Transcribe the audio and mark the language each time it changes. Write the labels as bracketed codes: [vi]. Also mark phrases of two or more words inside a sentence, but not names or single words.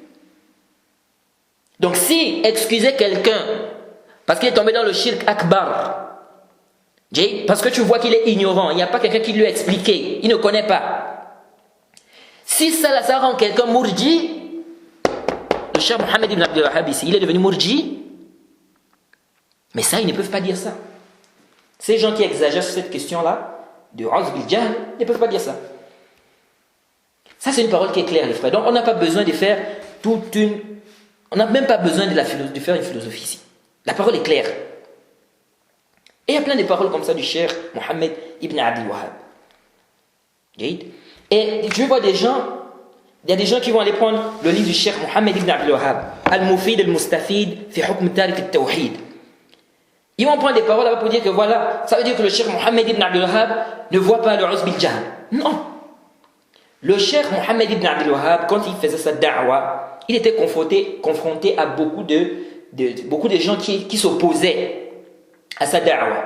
[fr] Donc si excuser quelqu'un parce qu'il est tombé dans le [ar] الشرك الأكبر, [fr] parce que tu vois qu'il est ignorant, il n'y a pas quelqu'un qui lui a expliqué, il ne connaît pas, si ça rend quelqu'un murji, le cheikh Mohammed ibn Abdul Wahhab ici, il est devenu murji. Mais ça, ils ne peuvent pas dire ça. Ces gens qui exagèrent sur cette question-là, de [ar] أعوذ بالجهل, [fr] ne peuvent pas dire ça. Ça, c'est une parole qui est claire, les frères. Donc, on n'a pas besoin de faire on n'a même pas besoin de faire une philosophie ici. La parole est claire. Et il y a plein de paroles comme ça du cheikh Mohammed ibn Abdul Wahhab. Et je vois des gens, il y a des gens qui vont aller prendre le livre du Cheikh Mohammed ibn Abdul Wahhab, Al-Mufid al-Mustafid fi hukm Tariq al-Tawhid. Ils vont prendre des paroles là pour dire que voilà, ça veut dire que le Cheikh Mohammed ibn Abdul Wahhab ne voit pas le [ar] عذر بالجهل. [fr] Non. Le Cheikh Mohammed ibn Abdul Wahhab, quand il faisait sa da'wa, il était confronté à beaucoup de gens qui s'opposaient à sa da'wa.